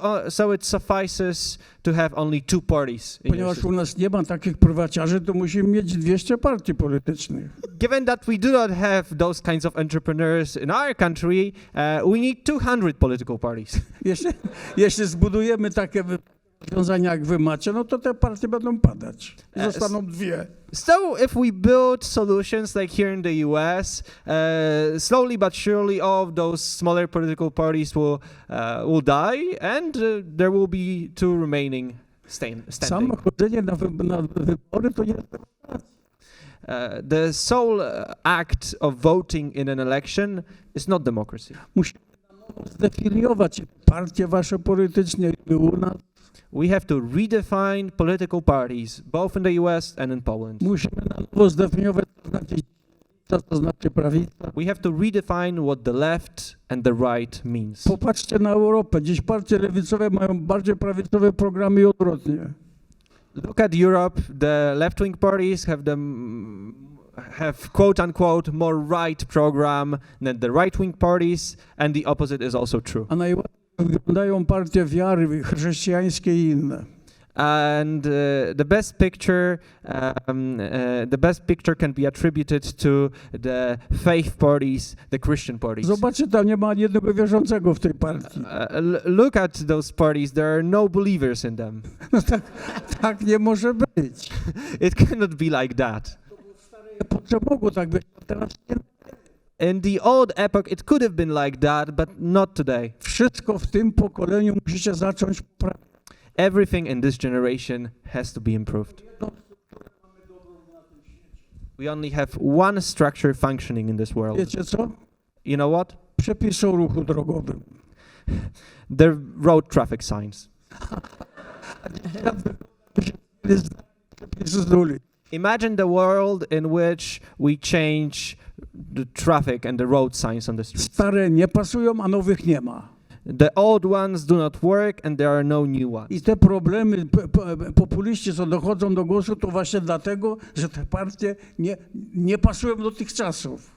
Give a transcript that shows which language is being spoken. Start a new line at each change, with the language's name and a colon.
English: So it suffices to have only two parties. In your
Polish: Ponieważ
English: system.
Polish: u nas nie ma takich prywaciarzy, to musimy mieć 200 partii politycznych.
English: Given that we do not have those kinds of entrepreneurs in our country, we need 200 political parties.
Polish: Jeśli zbudujemy takie rozwiązania, jak wy macie, no to te partie będą padać. Zostaną dwie.
English: So if we build solutions like here in the US, slowly but surely all of those smaller political parties will die, and there will be two remaining standing.
Polish: Samo chodzenie na wybory to nie jest demokracja.
English: The sole act of voting in an election is not democracy.
Polish: Musimy zdefiniować partie wasze polityczne i u nas.
English: We have to redefine political parties, both in the US and in Poland.
Polish: Musimy na nowo zdefiniować, co znaczy prawica.
English: We have to redefine what the left and the right means.
Polish: Popatrzcie na Europę. Dziś partie lewicowe mają bardziej prawicowe programy i odwrotnie.
English: Look at Europe. The left-wing parties have quote unquote more right program than the right-wing parties, and the opposite is also true.
Polish: A najładniej wyglądają partie wiary chrześcijańskie i inne.
English: And the best picture can be attributed to the faith parties, the Christian parties.
Polish: Zobaczcie, tam nie ma ani jednego wierzącego w tej partii.
English: Look at those parties. There are no believers in them.
Polish: No tak nie może być.
English: It cannot be like that.
Polish: Mogło tak być, a teraz nie.
English: In the old epoch, it could have been like that, but not today.
Polish: Wszystko w tym pokoleniu musicie zacząć poprawiać.
English: Everything in this generation has to be improved. We only have one structure functioning in this world.
Polish: Wiecie co?
English: You know what?
Polish: Przepisy o ruchu drogowym.
English: The road traffic signs.
Polish: Przepisy z ulic.
English: Imagine the world in which we change the traffic and the road signs on the streets.
Polish: Stare nie pasują, a nowych nie ma.
English: The old ones do not work and there are no new ones.
Polish: I te problemy populiści, co dochodzą do głosu, to właśnie dlatego, że te partie nie pasują do tych czasów.